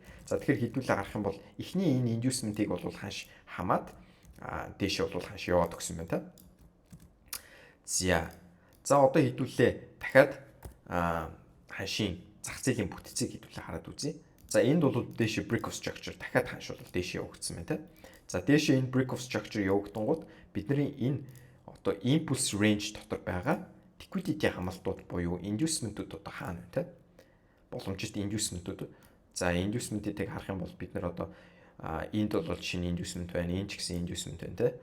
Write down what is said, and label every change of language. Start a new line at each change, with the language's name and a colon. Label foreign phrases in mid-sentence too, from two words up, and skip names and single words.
Mongolian: За тэгэхээр хэдүүлээ гарах юм бол эхний энэ inducement-ийг бол ханш хамаад дээшээ бол ханш яваад өгсөн байна та. За одоо хэдүүлээ дахиад ханшийн зах зээлийн бүтцийг хэдүүлээ хараад үзье. За энд бол дээшээ
English: break of structure
Mongolian: дахиад ханш бол дээшээ явагдсан байна та. За дээшээ энэ
English: break of structure
Mongolian: явагдангууд бидний энэ одоо
English: impulse range
Mongolian: дотор байгаа liquidity хамлалтууд буюу inducement-ууд одоо хаана вэ те? Боломжит inducement-ууд. За inducement-ийг харах юм бол бид нар одоо энд бол шинэ inducement байна, энэ ч гэсэн inducement байна те.